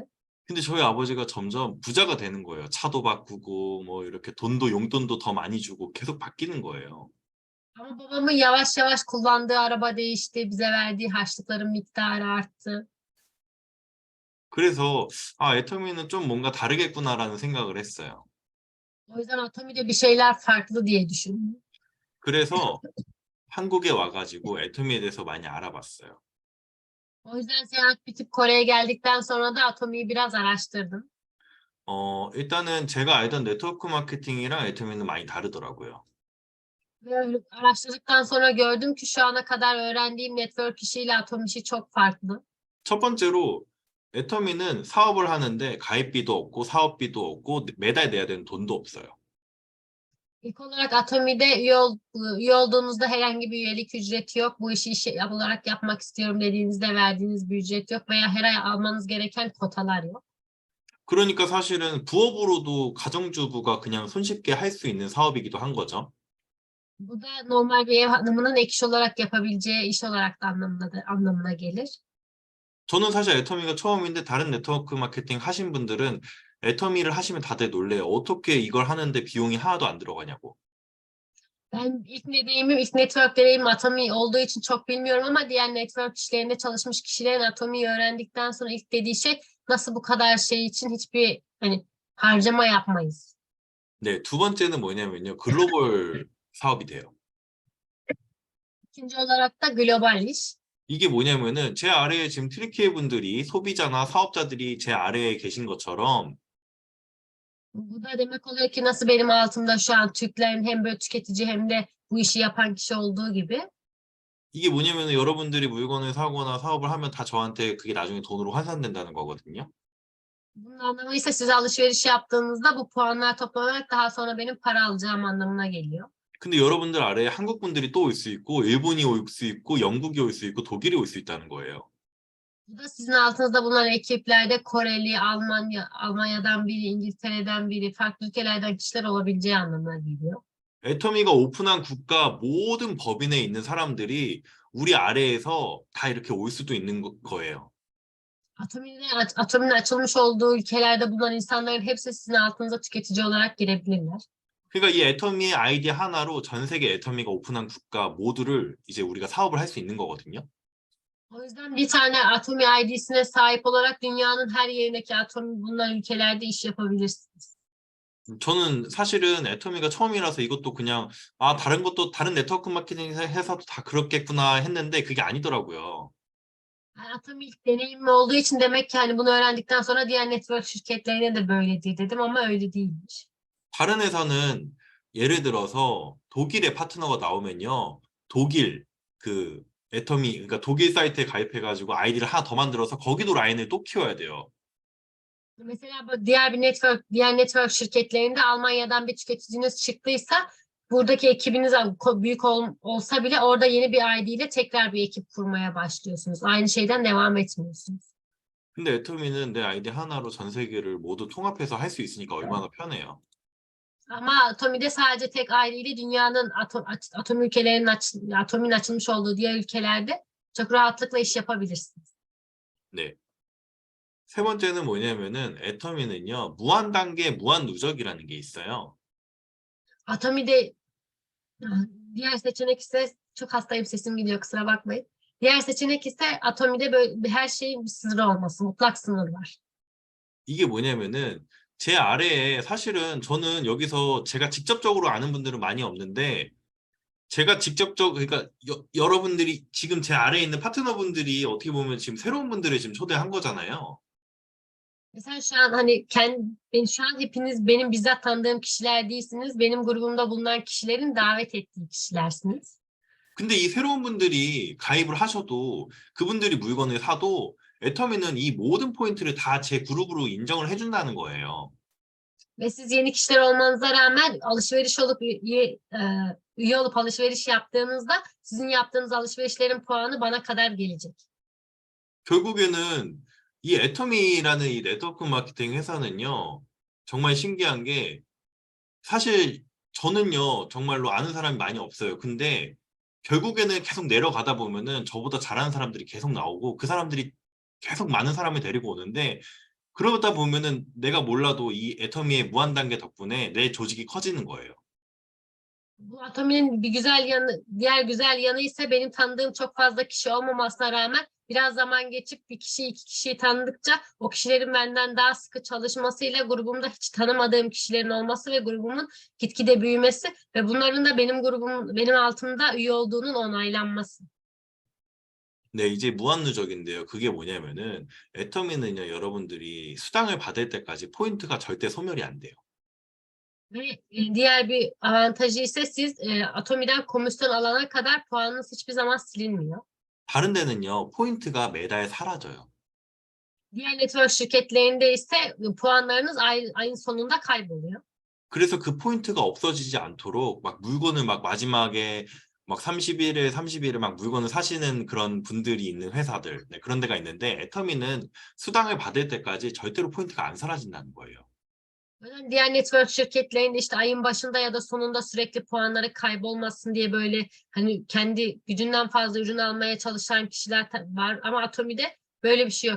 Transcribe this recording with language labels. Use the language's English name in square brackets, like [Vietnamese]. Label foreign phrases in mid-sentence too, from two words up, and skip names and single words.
[Korean] 근데 저희 아버지가 점점 bu자가 되는 거예요. 차도 바꾸고 뭐 이렇게 돈도 용돈도 더 많이 주고 계속 바뀌는 거예요. [Turkish] Ama babamın yavaş yavaş kullandığı araba değişti, bize verdiği harçlıkların miktarı arttı. [Korean] 그래서 아, 애터미는 좀 뭔가 다르겠구나라는 생각을 했어요. [Turkish] O yüzden Atomi'de bir şeyler farklı diye düşündüm. [Korean] 그래서 한국에 와가지고 애터미에 대해서 많이 알아봤어요. [Turkish] O yüzden seyahat bitip Kore'ye geldikten sonra da Atomi'yi biraz araştırdım. [Korean] 일단은 제가 알던 네트워크 마케팅이랑 애터미는 많이 다르더라고요. [Turkish] Ve araştırdıktan sonra gördüm ki şu ana kadar öğrendiğim network işiyle Atomi işi çok farklı. [Korean] 첫 번째로 애터미는 사업을 하는데 가입비도 없고 사업비도 없고 매달 내야 되는 돈도 없어요. [Turkish] İlk olarak Atomi'de üye olduğunuzda herhangi bir üyelik ücreti yok. Bu işi olarak yapmak istiyorum dediğinizde verdiğiniz bir ücret yok veya her ay almanız gereken kotalar yok. [Korean] 그러니까 사실은 부업으로도 가정주부가 그냥 손쉽게 할 수 있는 사업이기도 한 거죠. [Turkish] Bu da normal bir ev hanımının ek iş olarak yapabileceği iş olarak da anlamına gelir. [Korean] 저는 사실 애터미가 처음인데 다른 네트워크 마케팅 하신 분들은 애터미를 하시면 다들 놀래요. 어떻게 이걸 하는데 비용이 하나도 안 들어가냐고. [Turkish] Ben ilk network deneyimim Atomi olduğu için çok bilmiyorum ama diğer network işlerinde çalışmış kişilerin Atomi'yi öğrendikten sonra ilk dediği şey nasıl bu kadar şey için hiçbir harcama yapmayız. [Korean] 네, 두 번째는 뭐냐면요. 글로벌 사업이 돼요. [Turkish] İkinci olarak da global iş. [Korean] 이게 뭐냐면은 제 아래에 지금 트리키에 분들이 소비자나 사업자들이 제 아래에 계신 것처럼 [Turkish] Bu da demek oluyor ki nasıl benim altımda şu an Türklerin hem böyle tüketici hem de bu işi yapan kişi olduğu gibi. [Korean] 이게 뭐냐면은 여러분들이 물건을 사거나 사업을 하면 다 저한테 그게 나중에 돈으로 환산된다는 거거든요. [Turkish] Bunun anlamı ise siz alışveriş yaptığınızda bu puanlar toplanarak daha sonra benim para alacağım anlamına geliyor. [Korean] 근데 여러분들 아래에 한국 분들이 또 올 수 있고 일본이 올 수 있고 영국이 올 수 있고 독일이 올 수 있다는 거예요. [Turkish] Bu da sizin altınızda bulunan ekiplerde Koreli, Almanya'dan biri, İngiltere'den biri, farklı ülkelerden kişiler olabileceği anlamına geliyor. [Korean] 애터미가 오픈한 국가 모든 법인에 있는 사람들이 우리 아래에서 다 이렇게 올 수도 있는 거예요. [Turkish] Atomi'nin açılmış olduğu ülkelerde bulunan insanların hepsi sizin altınıza tüketici olarak girebilirler. [Korean] 그러니까 이 애터미의 아이디 하나로 전 세계 애터미가 오픈한 국가 모두를 이제 우리가 사업을 할 수 있는 거거든요. [Turkish] O yüzden bir tane Atomi ID'sine sahip olarak dünyanın her yerindeki Atomi bulunan ülkelerde iş yapabilirsiniz. [Korean] 저는 사실은 애터미가 처음이라서 이것도 그냥 아 다른 것도 다른 네트워크 마케팅 회사도 다 그렇겠구나 했는데 그게 아니더라고요. [Turkish] Atomi ilk deneyimim olduğu için demek ki bunu öğrendikten sonra diğer network şirketlerine de böyledir dedim ama öyle değilmiş. [Korean] 다른 회사는 예를 들어서 독일의 파트너가 나오면요. 독일 그 애터미 그러니까 독일 사이트에 가입해가지고 아이디를 하나 더 만들어서 거기도 라인을 또 키워야 돼요. [Turkish] Mesela bu diğer network şirketlerinde Almanya'dan bir tüketiciniz çıktıysa buradaki ekibiniz büyük olsa bile orada yeni bir ID ile tekrar bir ekip kurmaya başlıyorsunuz. Aynı şeyden devam etmiyorsunuz. [Korean] 근데 애터미는 내 아이디 하나로 전 세계를 모두 통합해서 할 수 있으니까 얼마나 편해요. [Turkish] Ama Atomi'de sadece tek aileyle dünyanın atom ülkelerinin Atomi'nin açılmış olduğu diğer ülkelerde çok rahatlıkla iş yapabilirsiniz. [Korean] 네. 세 번째는 뭐냐면은 애터미는요, 무한 단계 무한 누적이라는 게 있어요. [Turkish] Atomi'de diğer seçenek ise çok hastayım sesim gidiyor kusura bakmayın. Diğer seçenek ise Atomi'de böyle her şeyin bir sınırı olması, mutlak sınır var. [Korean] 이게 뭐냐면은 제 아래에 사실은 저는 여기서 제가 직접적으로 아는 분들은 많이 없는데 제가 그러니까 여러분들이 지금 제 아래에 있는 파트너분들이 어떻게 보면 지금 새로운 분들을 지금 초대한 거잖아요. [Turkish] Mesela şu an hani şu an hepiniz benim bizzat tanıdığım kişiler değilsiniz. Benim grubumda bulunan kişilerin davet ettiği kişilersiniz. [Korean] 근데 이 새로운 분들이 가입을 하셔도 그분들이 물건을 사도 애터미는 이 모든 포인트를 다 제 그룹으로 인정을 해준다는 거예요. [Turkish] Ve siz yeni kişiler olmanıza rağmen alışveriş olup üye olup alışveriş yaptığınızda sizin yaptığınız alışverişlerin puanı bana kadar gelecek. [Korean] 결국에는 이 애터미라는 이 네트워크 마케팅 회사는요, 정말 신기한 게 사실 저는요, 정말로 아는 사람이 많이 없어요. 근데 결국에는 계속 내려가다 보면은 저보다 잘하는 사람들이 계속 나오고 그 사람들이 계속 많은 사람을 데리고 오는데 그러다 보면은 내가 몰라도 이 애터미의 무한 단계 덕분에 내 조직이 커지는 거예요. [Turkish] Bu Atomi'nin bir güzel yanı, diğer güzel yanı ise benim tanıdığım çok fazla kişi olmamasına rağmen biraz zaman geçip bir kişi iki kişiyi tanıdıkça o kişilerin benden daha sıkı çalışmasıyla grubumda hiç tanımadığım kişilerin olması ve grubumun gitgide büyümesi ve bunların da benim altımda üye olduğunun onaylanması. [Korean] 네, 이제 무한 누적인데요. 그게 뭐냐면은 애터미는요, 여러분들이 수당을 받을 때까지 포인트가 절대 소멸이 안 돼요. [Turkish] Ve diğer bir avantajı ise siz Atomi'den komisyon alana kadar puanınız hiçbir zaman silinmiyor. [Korean] 다른 데는요, 포인트가 매달 사라져요. [Turkish] Diğer network şirketlerinde ise puanlarınız ayın sonunda kayboluyor. [Korean] 그래서 그 포인트가 없어지지 않도록 막 물건을 막 마지막에 막 30일에 막 물건을 사시는 그런 분들이 있는 회사들, 네, 그런 데가 있는데 애터미는 수당을 받을 때까지 절대로 포인트가 안 사라진다는 거예요. [Turkish] Yani diğer network şirketlerinde işte ayın başında ya da sonunda sürekli puanları kaybolmasın diye böyle hani kendi gücünden fazla ürün almaya çalışan kişiler var ama Atomi'de böyle bir şey yok.